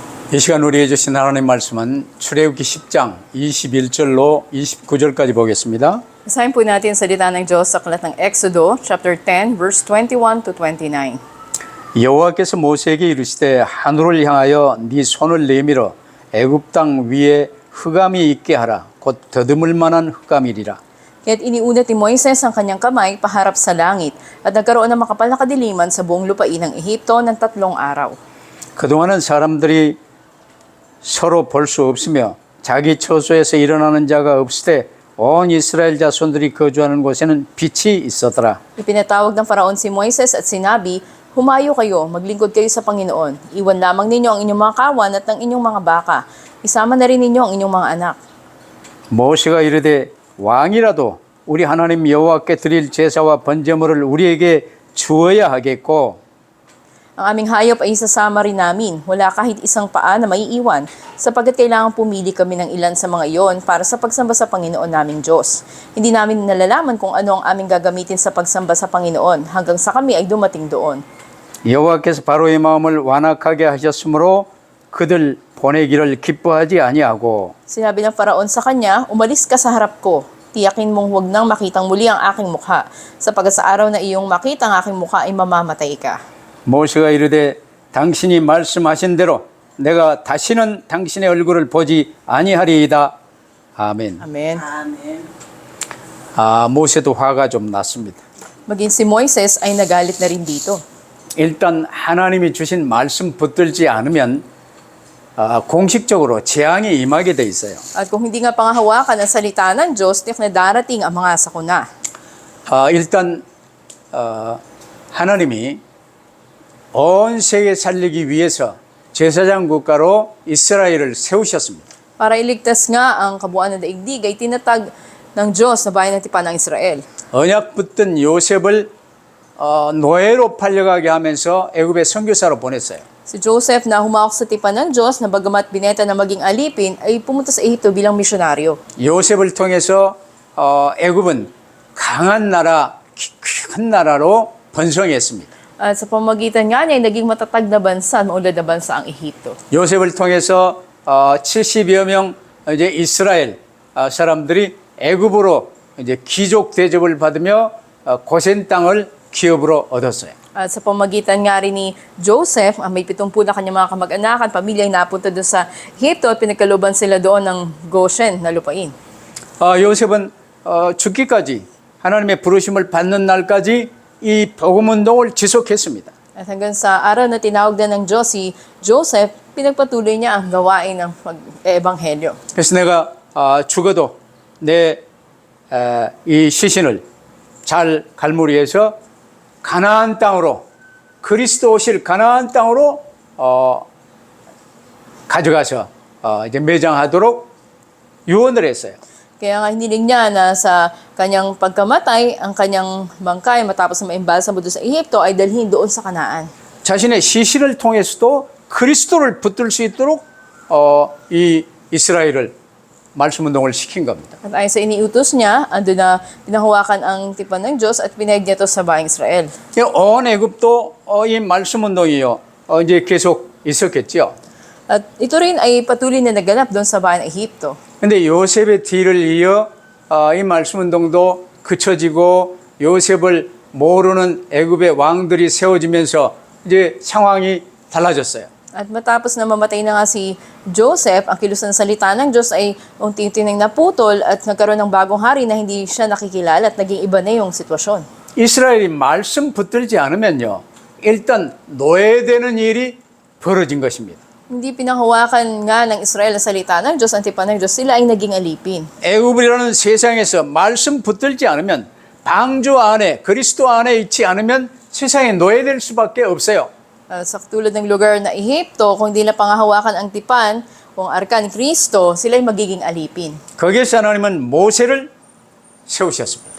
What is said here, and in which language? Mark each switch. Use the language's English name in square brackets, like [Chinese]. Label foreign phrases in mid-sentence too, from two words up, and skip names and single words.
[Korean] 이 시간 우리에게 주신 하나님 말씀은 출애굽기 10장 21절로 29절까지 보겠습니다. [Filipino] Basahin po natin ang salita ng Diyos sa aklat ng Exodo, [English] chapter 10, verse 21 to 29. [Korean] 여호와께서 모세에게 이르시되 하늘을 향하여 네 손을 내밀어 애굽 땅 위에 흑암이 있게 하라. 곧 더듬을 만한 흑암이리라. [Filipino] Kaya't iniunat ni Moises ang kanyang kamay paharap sa langit at nagkaroon ng makapal na kadiliman sa buong lupain ng Ehipto ng 3 araw. [Korean] 그동안은 사람들이 서로 볼 수 없으며 자기 처소에서 일어나는 자가 없을 때 온 이스라엘 자손들이 거주하는 곳에는 빛이 있었더라. [Filipino] Ipinatawag ng Faraon si Moises at sinabi, "Humayo kayo, maglingkod kayo sa Panginoon. Iwan lamang ninyo ang inyong mga kawan at ang inyong mga baka. Isama na rin ninyo ang inyong mga anak." [Korean] 모세가 이르되 왕이라도 우리 하나님 여호와께 드릴 제사와 번제물을 우리에게 주어야 하겠고 [Filipino] Ang aming hayop ay isasama rin namin. Wala kahit isang paa na maiiwan, sapagkat kailangan pumili kami ng ilan sa mga iyon para sa pagsamba sa Panginoon naming Diyos. Hindi namin nalalaman kung ano ang aming gagamitin sa pagsamba sa Panginoon hanggang sa kami ay dumating doon. [Korean] 여호와께서 바로의 마음을 완악하게 하셨으므로 그들 보내기를 기뻐하지 아니하고 [Filipino] Sinabi ng Faraon sa kanya, "Umalis ka sa harap ko. Tiyakin mong huwag nang makitang muli ang aking mukha, sapagkat sa araw na iyong makita ang aking mukha ay mamamatay ka." [Korean] 모세가 이르되 당신이 말씀하신 대로 내가 다시는 당신의 얼굴을 보지 아니하리이다. 아멘. [Filipino] Amen. [Korean] 모세도 화가 좀 났습니다. [Filipino] Maging si Moises ay nagalit na rin dito. [Korean] 일단 하나님이 주신 말씀 붙들지 않으면 공식적으로 재앙이 임하게 돼 있어요. [Filipino] At kung hindi nga pangahawakan ang salita ng Diyos, tiyak na darating ang mga sakuna. [Korean] 일단 하나님이 온 세계 살리기 위해서 제사장 국가로 이스라엘을 세우셨습니다. [Filipino] Para iligtas nga ang kabuuan ng daigdig ay tinatag ng Diyos na bayan ng tipan ng Israel. [Korean] 언약 붙든 요셉을 노예로 팔려가게 하면서 애굽의 선교사로 보냈어요. [Filipino] Si Joseph na humawak sa tipan ng Diyos na bagamat bineta na maging alipin ay pumunta sa Ehipto bilang misyonaryo. [Korean] 요셉을 통해서 애굽은 강한 나라, 큰 나라로 번성했습니다. [Filipino] At sa pamagitan nga niya ay naging matatag na bansa, maulad na bansa ang Ehipto. [Korean] 요셉을 통해서 70여 명 이제 이스라엘 사람들이 애굽으로 이제 귀족 대접을 받으며 고센 땅을 기업으로 얻었어요. [Filipino] At sa pamagitan nga rin ni Joseph, may 70 na kanyang mga kamag-anakan, pamilya ay napunta doon sa Ehipto at pinagkaluban sila doon ng Goshen na lupain. [Korean] 요셉은 죽기까지 하나님의 부르심을 받는 날까지 이 복음 운동을 지속했습니다. [Filipino] At hanggang sa araw na tinawag na ng Diyos si Joseph, pinagpatuloy niya ang gawain ng pag-ebanghelyo. [Korean] 그래서 내가 죽어도 내 이 시신을 잘 갈무리해서 가나안 땅으로 그리스도 오실 가나안 땅으로 가져가서 이제 매장하도록 유언을 했어요. [Filipino] Kaya nga hiniling niya na sa kanyang pagkamatay, ang kanyang bangkay matapos na maimbalsa mo doon sa Ehipto ay dalhin doon sa Kanaan. [Korean] 자신의 시신을 통해서도 그리스도를 붙들 수 있도록 이 이스라엘을 말씀 운동을 시킨 겁니다. [Filipino] At ayon sa iniutos niya, ando na pinahawakan ang tipan ng Diyos at pinahig niya ito sa bahay Israel. [Korean] 온 애굽도 이 말씀 운동이요 이제 계속 있었겠죠. [Filipino] At ito rin ay patuloy na naganap doon sa bahay ng Ehipto. [Korean] 근데 요셉의 뒤를 이어 이 말씀 운동도 그쳐지고 요셉을 모르는 애굽의 왕들이 세워지면서 이제 상황이 달라졌어요. [Filipino] At matapos na mamatay na nga si Joseph, ang kilos ng salita ng Diyos ay unti-unti nang naputol at nagkaroon ng bagong hari na hindi siya nakikilala at naging iba na yung sitwasyon. [Korean] 이스라엘이 말씀 붙들지 않으면요. 일단 노예되는 일이 벌어진 것입니다. [Filipino] Hindi pinahawakan nga ng Israel ang salita ng Diyos, ang tipan ng Diyos, sila ay naging alipin. [Korean] 애굽이라는 세상에서 말씀 붙들지 않으면 방주 안에 그리스도 안에 있지 않으면 세상에 노예될 수밖에 없어요. [Filipino] Sa tulad ng lugar na Ehipto, kung hindi na pangahawakan ang tipan, kung arka ni Kristo, sila ay magiging alipin. [Korean] 거기에서 하나님은 모세를 세우셨습니다.